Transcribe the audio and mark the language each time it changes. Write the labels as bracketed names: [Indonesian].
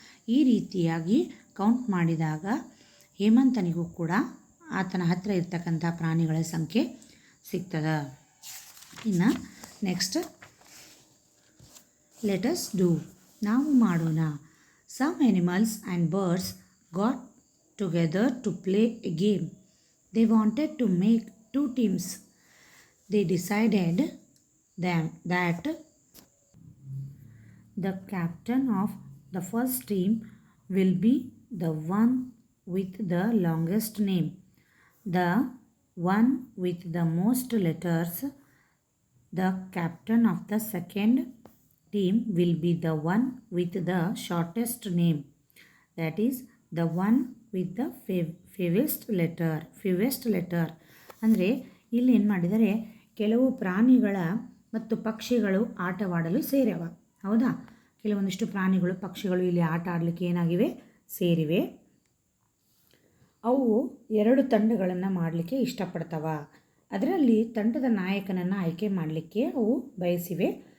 [Kannada] ಈ ರೀತಿಯಾಗಿ ಕೌಂಟ್ ಮಾಡಿದಾಗ ಹೇಮಂತನಿಗೂ ಕೂಡ ಆತನ ಹತ್ತಿರ ಇರ್ತಕ್ಕಂಥ ಪ್ರಾಣಿಗಳ ಸಂಖ್ಯೆ ಸಿಗ್ತದೆ. ಇನ್ನು [English] next let us do, [Kannada] ನಾವು ಮಾಡೋಣ. [English] Some animals and birds got together to play a game. They wanted to make 2 teams. They decided that the captain of the first team will be the one with the longest name. The one with the most letters, the captain of the second team will be the one with the shortest name. That is the one with the fewest letter. [Kannada] ಅಂದರೆ ಇಲ್ಲಿ ಏನು ಮಾಡಿದರೆ, ಕೆಲವು ಪ್ರಾಣಿಗಳ ಮತ್ತು ಪಕ್ಷಿಗಳು ಆಟವಾಡಲು ಸೇರ್ಯಾವ. ಹೌದಾ? ಕೆಲವೊಂದಿಷ್ಟು ಪ್ರಾಣಿಗಳು ಪಕ್ಷಿಗಳು ಇಲ್ಲಿ ಆಟ ಆಡಲಿಕ್ಕೆ ಏನಾಗಿವೆ? ಸೇರಿವೆ. ಅವು 2 ತಂಡಗಳನ್ನು ಮಾಡಲಿಕ್ಕೆ ಇಷ್ಟಪಡ್ತವ. ಅದರಲ್ಲಿ ತಂಡದ ನಾಯಕನನ್ನು ಆಯ್ಕೆ ಮಾಡಲಿಕ್ಕೆ ಅವು ಬಯಸಿವೆ.